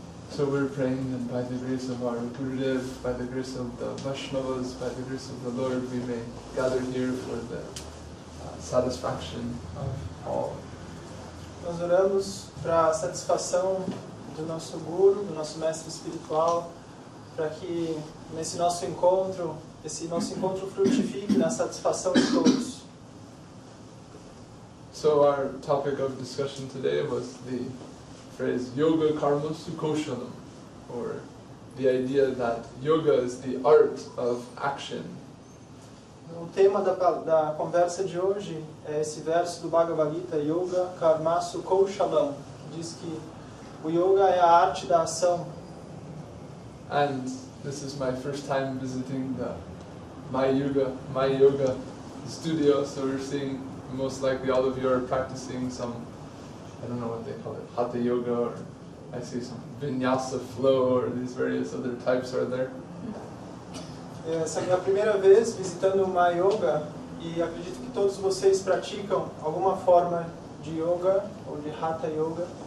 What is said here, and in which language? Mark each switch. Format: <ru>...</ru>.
<en>So we're praying that by the grace of our Gurudev, by the grace of the Vaishnavas, by the grace of the Lord, we may gather here for the satisfaction of all.</en> <pt>Nós oramos para a satisfação do nosso Guru, do nosso mestre espiritual, para que esse nosso encontro frutifique na satisfação de todos.</pt> <en>So our topic of discussion today was the phrase Yoga Karma Sukoshalam, or the idea that yoga is the art of action.</en> <pt>O tema da conversa de hoje é esse verso do Bhagavad Gita, Yoga Karma Sukoshalam, que diz que o yoga é a arte da ação.</pt> <en>And this is my first time visiting the My Yoga studio, so we're seeing most likely all of you are practicing some, I don't know what they call it, Hatha Yoga, or I see some Vinyasa Flow, or these various other types are there.</en> <pt>Essa é a minha primeira vez visitando o My Yoga e acredito que todos vocês praticam alguma forma de yoga ou de Hatha Yoga.</pt>